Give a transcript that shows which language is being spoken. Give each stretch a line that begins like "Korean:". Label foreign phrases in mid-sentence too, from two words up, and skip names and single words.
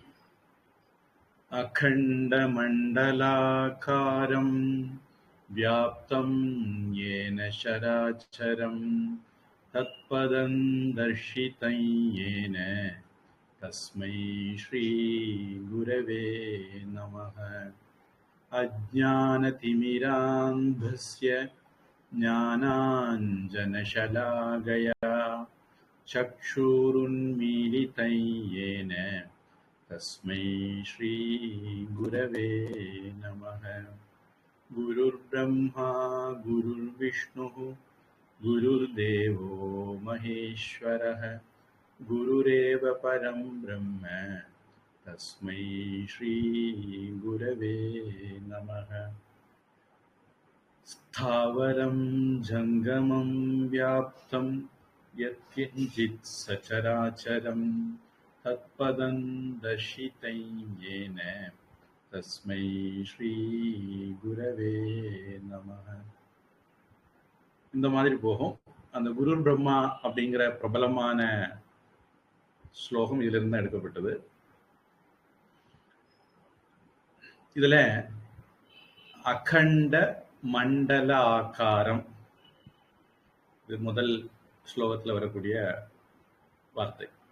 Sanskrit: अखण्ड मण्डलाकारं व्याप्तं येन चराचरम् तत्पदं दर्शितं येन तस्मै श्री गुरवे नमः. अज्ञानतिमिरान्धस्य ज्ञानाञ्जनशलाकया चक्षुरुन्मीलितं येन तस्मै श्री गुरवे नमः. गुरुर्ब्रह्मा गुरुर्विष्णुः गुरुर्देवो महेश्वरः गुरुरेव परं ब्रह्म तस्मै श्री गुरवे नमः. स्थावरं जङ्गमं व्याप्तं यत्किञ्चित् सचराचरं तत्पदं दर्शितं येन तस्मै श्री गुरवे नमः.
Tamil: இந்த மாதிரி போகும். அந்த குரு பிரம்மா அப்படிங்கிற பிரபலமான ஸ்லோகம் இதுல இருந்து எடுக்கப்பட்டது. இதுல
Sanskrit: अखण्ड मण्डल आकारम्,
Tamil: இது முதல் ஸ்லோகத்துல வரக்கூடிய வார்த்தை.